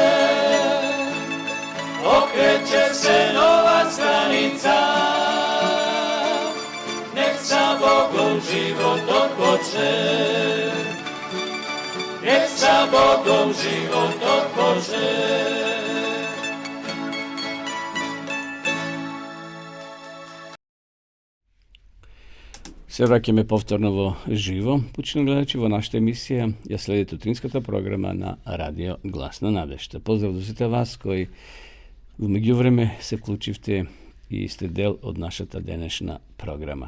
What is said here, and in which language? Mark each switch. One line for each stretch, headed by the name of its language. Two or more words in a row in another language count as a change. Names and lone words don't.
Croatian: Okreće se nova stranica, nek sa Bogom život otpočne. Nek sa Bogom život otpočne.
Macedonian: Се враќаме повторно во живо, почитувани гледачи, во нашата емисија. Ја следите утринската програма на Радио Глас на надежта. Поздрав до сите вас кои во меѓувреме се вклучивте и сте дел од нашата денешна програма.